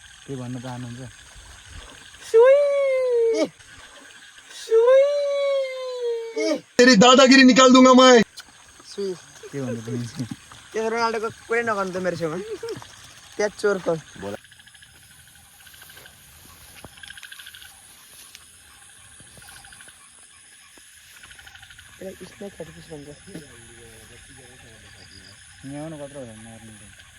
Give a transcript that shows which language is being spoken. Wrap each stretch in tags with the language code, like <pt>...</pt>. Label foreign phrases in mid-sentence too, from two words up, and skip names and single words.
<ne>के भन्न चाहनुहुन्छ?</ne> <hi>तेरी दादागिरी निकाल दूंगा मैं। सुई</hi> <ne>के भन्छ तिमी चाहिँ? त्यो रोनाल्डोको कुरै नगर्नु त मेरो छेउमा त्यहाँ चोरको यसलाई</ne> <en>snake headpiece</en> <ne>भन्छ यहाँ आउनु कत्रो भयो मार्नु त।</ne>